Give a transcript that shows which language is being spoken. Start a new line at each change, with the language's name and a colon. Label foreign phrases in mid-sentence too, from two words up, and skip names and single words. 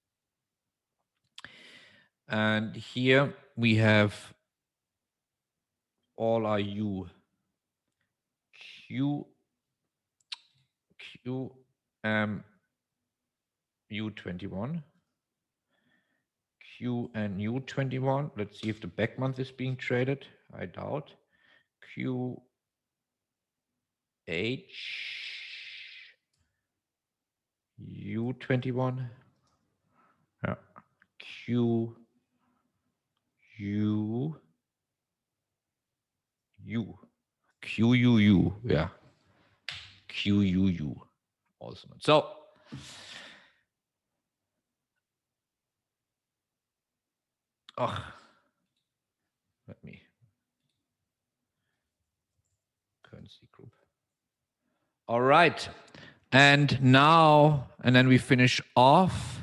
English: And here we have all our U. U21. Q and U21. Let's see if the back month is being traded. I doubt. QH U21. Yeah. Q U U Q U U. Yeah. Q U U. Also. So let me currency group. All right. And now, and then we finish off.